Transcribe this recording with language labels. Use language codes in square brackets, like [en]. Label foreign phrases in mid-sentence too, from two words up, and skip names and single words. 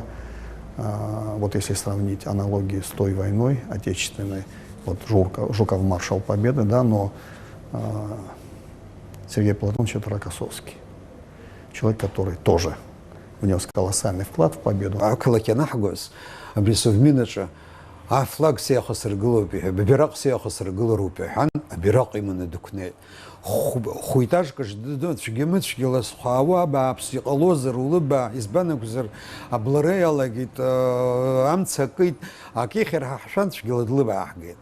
[ru] Вот если сравнить аналогии с той войной отечественной, вот Жуков маршал Победы, да, но Сергей Платонович это Рокоссовский. Человек, который тоже внес колоссальный вклад в победу. [ab] Афлаг сеяхасыргылоуп иҳәа, ббираҟ сеиахасыргылароуп иҳәан, абираҟ иманы дықәнеит. Хәиҭажәк цәгьа-мыцәгьа лазхәаауа бааԥс иҟалозар улыбаа, избан акәзар аблара иалагеит, амца акит, акихьыр ҳаҳшәан цәгьала длыбааҳгеит.